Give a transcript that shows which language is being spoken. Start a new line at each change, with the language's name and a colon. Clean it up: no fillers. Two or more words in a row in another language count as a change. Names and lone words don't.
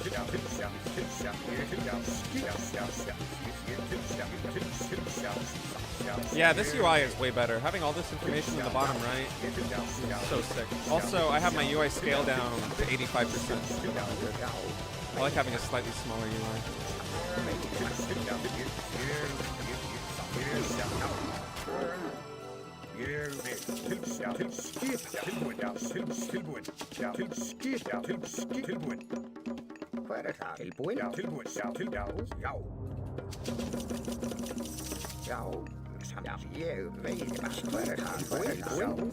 English: Yeah, this UI is way better. Having all this information in the bottom right is so sick. Also, I have my UI scale down to 85%. I like having a slightly smaller UI.
Icelandic: Hver það? Tilbúin? Já, tilbúin. Já. Já, ég veit það. Hver það? Tilbúin?